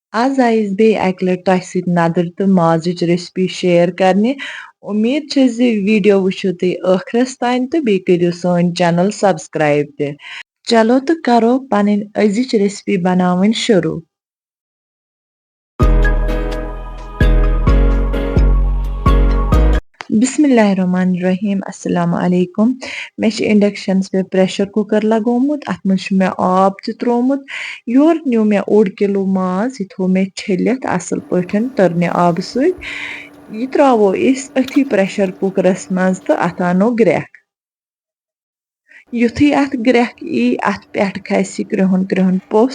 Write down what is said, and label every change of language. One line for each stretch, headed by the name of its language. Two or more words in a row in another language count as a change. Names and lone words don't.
Kashmiri: आज आयस बे अकि लटि तोह सति नदर तो माजच
English: recipe share
Kashmiri: करने। उम्मीद छ ज वीडियो वुचो तुम आखिरस तान तो बे करियो सोन
English: channel subscribe
Kashmiri: ते। चलो तो करो पन अजिच रेसिपी बनावन शुरू।
Arabic: بسم الله الرحمن الرحيم السلام عليكم.
Kashmiri: मे इंडक्शन पे
English: pressure cooker
Kashmiri: लगोमुत अत मज मे आब त त्रोमुत। योर न्यू मे 1 किलो माज यह थो मे छलित असल पठन तरने आब सत। यह त्रो इस अथी प्रेशर कुकरस मज तो अत आनो ग्रेख। युथी अत ग्रेख यी अत पेट खस क्रिहुन क्रिहुन पोस।